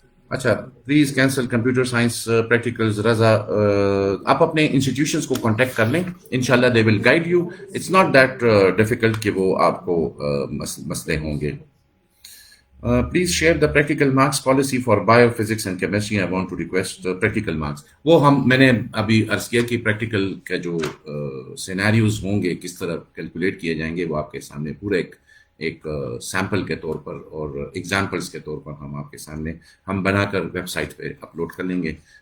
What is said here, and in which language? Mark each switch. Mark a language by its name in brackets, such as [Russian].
[English] اچھا، please cancel computer science practicals. [Urdu] رضا، آپ اپنے انسٹیٹیوشنس کو کانٹیکٹ کر لیں، [English] انشاءاللہ they will guide you. It's not that difficult [Urdu] کہ وہ آپ کو مسئلے ہوں گے. [English] Please share the practical marks policy for bio physics and chemistry. I want to request practical marks. [Urdu] وہ میں نے ابھی عرض کیا کہ پریکٹیکل کا جو سینیریوز ہوں گے کس طرح کیلکولیٹ کیے جائیں گے، وہ آپ کے سامنے پورا ایک سیمپل کے طور پر اور ایگزامپلس کے طور پر ہم آپ کے سامنے ہم بنا کر ویب سائٹ پہ اپلوڈ کر لیں گے.